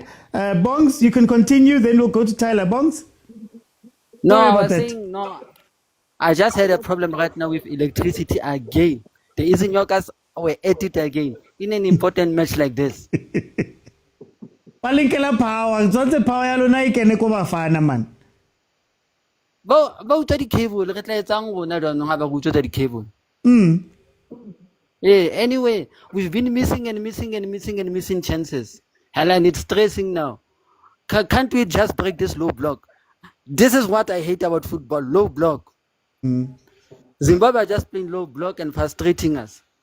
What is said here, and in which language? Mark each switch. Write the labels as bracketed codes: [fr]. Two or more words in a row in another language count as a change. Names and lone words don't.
[en] Bongs, you can continue, then we'll go to Tyler. Bongs? No, I was saying, no. I just had a problem right now with electricity again. The Izinyokas were at it again in an important match like this. [zu] Palinkela power, [en] the power [zu] yalona ikene ko Bafana man. [st] Ba utsa di cable re tla etsang rona jwanong ha ba utsa di cable. [en] Yeah, anyway, we've been missing chances. Helen, it's stressing now. Can't we just break this low block? This is what I hate about football, low block. Zimbabwe are just playing low block and frustrating us.